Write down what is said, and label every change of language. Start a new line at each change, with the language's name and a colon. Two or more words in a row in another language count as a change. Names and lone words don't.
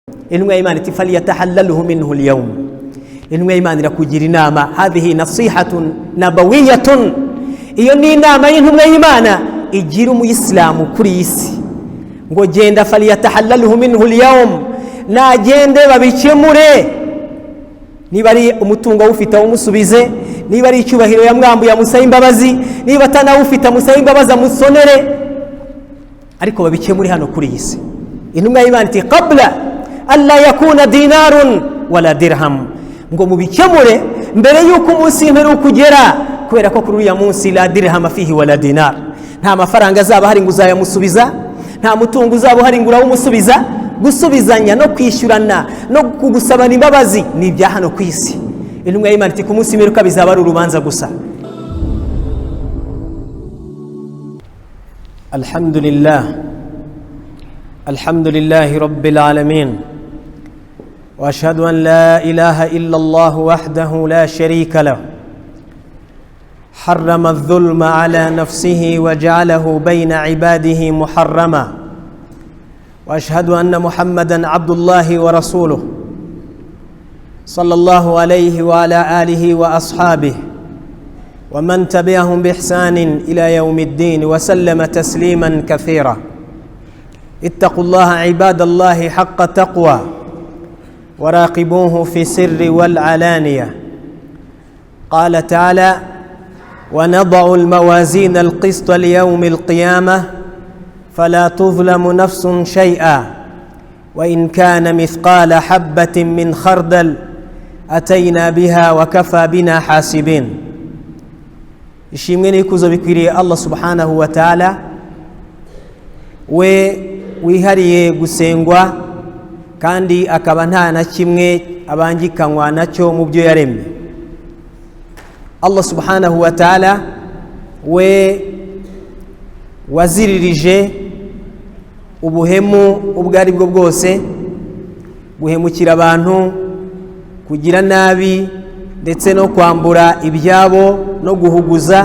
Kinyarwanda: intumwa y'Imana iti
Arabic: فليتحلله منه اليوم.
Kinyarwanda: Intumwa y'Imana irakugira inama,
Arabic: هذه نصيحة نبوية,
Kinyarwanda: iyo ni inama y'intumwa y'Imana igira umuyisilamu kuri isi, ngo genda
Arabic: فليتحلله منه اليوم,
Kinyarwanda: nagende babikemure. Niba ari umutungo ufite umusubize, niba ari icyubahiro yamwambu yamusaye imbabazi, niba atanawufite amusaye imbabazi amusonere, ariko babikemure hano kuri isi. Intumwa y'Imana iti
Arabic: قبل ألا يكون دينار ولا درهم,
Kinyarwanda: ngo mubikemure mbere yuko umunsi w'imperuka ugera, kubera ko kuri uyu munsi
Arabic: لا درهم فيه ولا دينار,
Kinyarwanda: nta mafaranga azaba hari ngo uzayamusubiza, nta mutungo uzaba hari ngo urawumusubiza. Gusubizanya no kwishyurana no kugusabana imbabazi ni ibya hano ku isi. Intumwa y'Imana iti ku munsi w'imperuka bizaba ari urubanza gusa.
Arabic: الحمد لله رب العالمين، وأشهد أن لا إله إلا الله وحده لا شريك له، حرم الظلم على نفسه وجعله بين عباده محرما, وأشهد أن محمدًا عبد الله ورسوله صلى الله عليه وعلى آله وأصحابه ومن تبعهم بإحسان إلى يوم الدين وسلم تسليمًا كثيرا. اتقوا الله عباد الله حق تقوى وراقبوه في السر والعلانية. قال تعالى: ونضع الموازين القسط ليوم القيامة فلا تظلم نفس شيئا وإن كان مثقال حبة من خردل أتينا بها وكفى بنا حاسبين.
Kinyarwanda: ishimwe n'ikuzo bikwiriye Allah
Arabic: سبحانه وتعالى,
Kinyarwanda: we wihariye gusengwa kandi akaba nta na kimwe abangikanywa nacyo mu byo yaremye. Allah
Arabic: سبحانه وتعالى
Kinyarwanda: we waziririje ubuhemu ubwo ari bwo bwose, guhemukira abantu, kugira nabi ndetse no kwambura ibyabo no guhuguza.